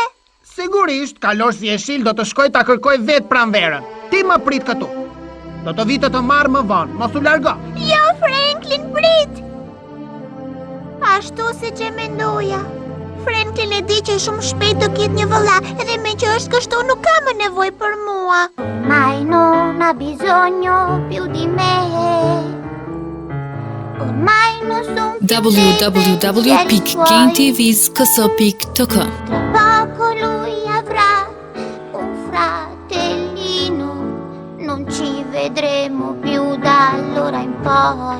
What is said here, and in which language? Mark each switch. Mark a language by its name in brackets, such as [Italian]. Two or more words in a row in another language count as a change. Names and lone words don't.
[Albanian] Sigurisht, kalor si jeshil do të shkoj ta kërkoj vetë pranverën. Ti më prit këtu. Do të vi të marr më vonë, mos u largo. Jo, Franklin, prit! Ashtu siç e mendoja. Franklin e di që shumë shpejt do ketë një vëlla, edhe me që është kështu nuk ka më nevojë për mua. [Italian] Ormai non ha bisogno più di me. Ormai non son www.gaintvskso.tk. Tra poco lui avrà un fratellino, non ci vedremo più da allora in poi.